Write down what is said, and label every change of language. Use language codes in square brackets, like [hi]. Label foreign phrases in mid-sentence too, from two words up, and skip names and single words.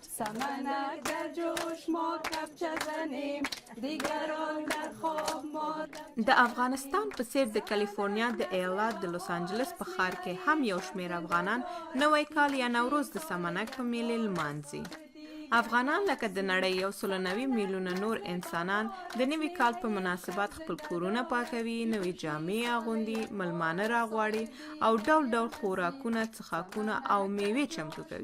[fa] سمنک در جوش ما کفچه زنیم دیگران در خواب ما [ps] د افغانستان په څیر د کالیفورنیا د ایالات د لوس انجلس په ښار کې هم یو شمېر افغانان نوی کال یا نوروز د سمنک په میلې لمانځي. افغانان لکه د نړۍ 190 میلیونه نور انسانان د نوي کال په مناسبت خپل کورونه پاکوي، نوې جامې اغوندي، ملمانه راغواړي او ډول ډول خوراکونه، څښاکونه او میوې چمتو کوي.